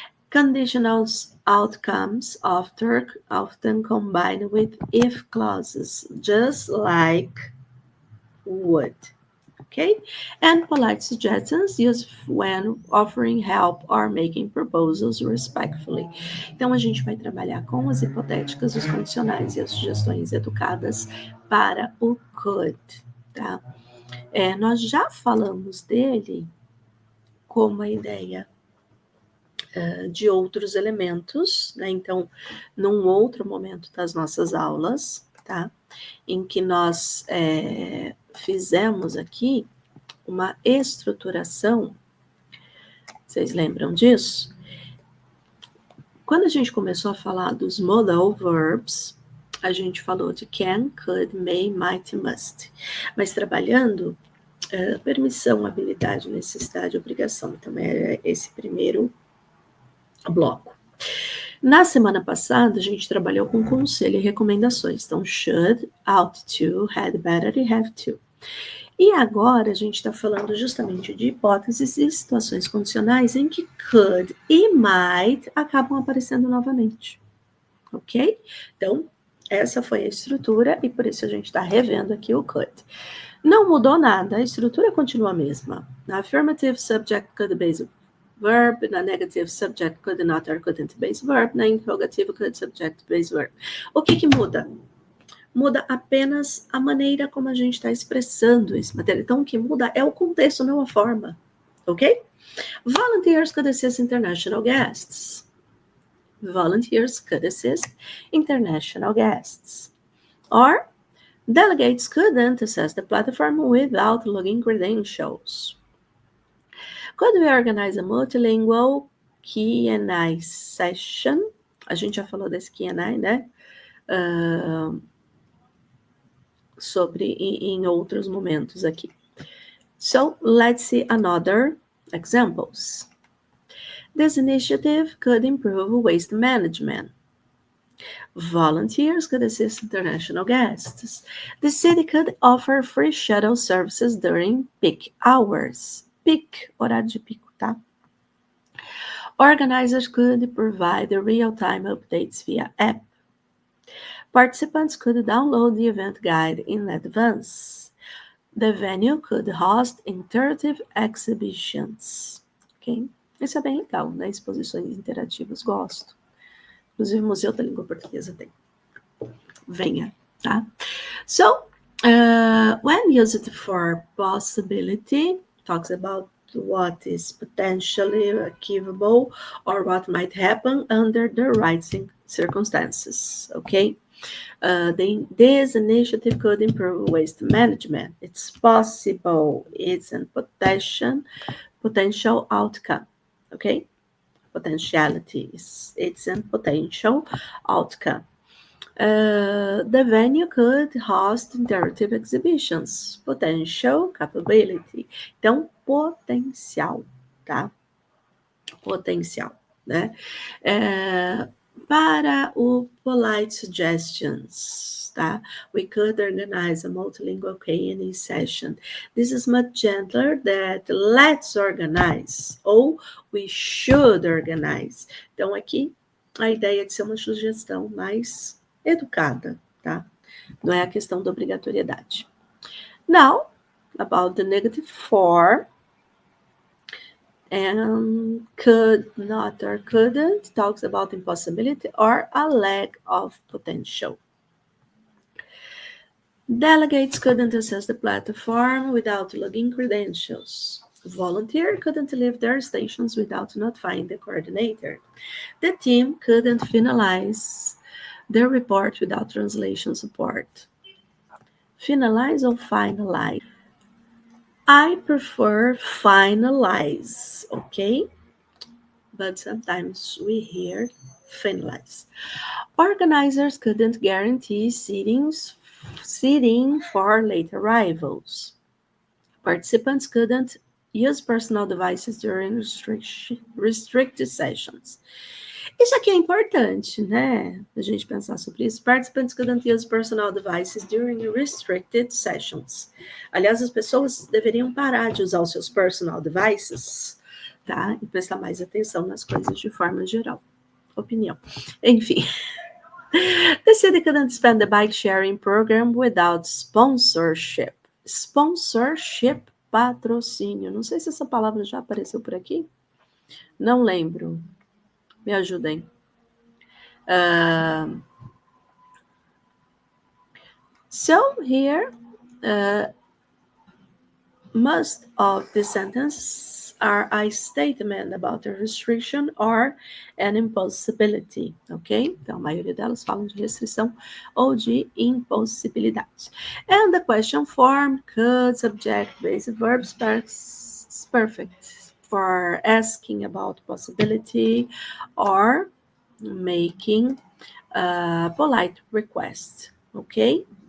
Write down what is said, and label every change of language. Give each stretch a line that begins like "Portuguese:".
English: Conditional outcomes often combine with if clauses, just like would. Okay? And polite suggestions used when offering help or making proposals respectfully.
Portuguese: Então, a gente vai trabalhar com as hipotéticas, os condicionais e as sugestões educadas para o could, tá? Nós já falamos dele como a ideia de outros elementos, né? Então, num outro momento das nossas aulas, tá? Em que nós fizemos aqui uma estruturação, vocês lembram disso? Quando a gente começou a falar dos modal verbs, a gente falou de can, could, may, might e must. Mas trabalhando permissão, habilidade, necessidade, obrigação. Então, é esse primeiro bloco. Na semana passada, a gente trabalhou com conselho e recomendações. Então, should, ought to, had better e have to. E agora a gente está falando justamente de hipóteses e situações condicionais em que could e might acabam aparecendo novamente. Ok? Então, essa foi a estrutura e por isso a gente está revendo aqui o could. Não mudou nada, a estrutura continua a mesma.
English: Na affirmative subject could base verb, na negative subject could not or couldn't base verb, na interrogative could subject base verb.
Portuguese: O que muda? Muda apenas a maneira como a gente está expressando esse material. Então, o que muda é o contexto, não a forma. Ok?
English: Volunteers could assist international guests. Volunteers could assist international guests. Or, delegates couldn't access the platform without login credentials. Could we organize a multilingual Q&A session?
Portuguese: A gente já falou desse Q&A, né? Sobre em outros momentos aqui.
English: So, let's see another examples. This initiative could improve waste management. Volunteers could assist international guests. The city could offer free shuttle services during peak hours. Peak,
Portuguese: horário de pico, tá?
English: Organizers could provide the real-time updates via app. Participants could download the event guide in advance. The venue could host interactive exhibitions.
Portuguese: Ok? Isso é bem legal, né? Exposições interativas, gosto. Inclusive, o Museu da Língua Portuguesa tem. Venha, tá?
English: So, when used for possibility, talks about what is potentially achievable or what might happen under the right circumstances, okay? This initiative could improve waste management. It's possible. It's a potential outcome, okay? Potentiality. It's a potential outcome. The venue could host interactive exhibitions. Potential capability.
Portuguese: Então, potencial, tá? Potencial, né? Para o polite suggestions, tá?
English: We could organize a multilingual Q&A session. This is much gentler than let's organize ou we should organize.
Portuguese: Então, aqui, a ideia de ser uma sugestão mais educada, tá? Não é a questão da obrigatoriedade.
English: Now, about the negative for, and could not or couldn't talks about impossibility or a lack of potential. Delegates couldn't access the platform without login credentials. Volunteer couldn't leave their stations without notifying the coordinator. The team couldn't finalize their report without translation support. Finalize or finalize? I prefer finalize, okay? But sometimes we hear finalize. Organizers couldn't guarantee seating for late arrivals. Participants couldn't use personal devices during restricted sessions.
Portuguese: Isso aqui é importante, né? A gente pensar sobre isso.
English: Participants couldn't use personal devices during restricted sessions.
Portuguese: Aliás, as pessoas deveriam parar de usar os seus personal devices, tá? E prestar mais atenção nas coisas de forma geral. Opinião. Enfim.
English: The city couldn't expand the bike sharing program without sponsorship. Sponsorship, patrocínio.
Portuguese: Não sei se essa palavra já apareceu por aqui. Não lembro. Me ajudem.
English: So here, most of the sentences are a statement about a restriction or an impossibility, ok?
Portuguese: Então, a maioria delas falam de restrição ou de impossibilidade.
English: And the question form, could, subject, basic verbs, perfect for asking about possibility or making a polite request, okay?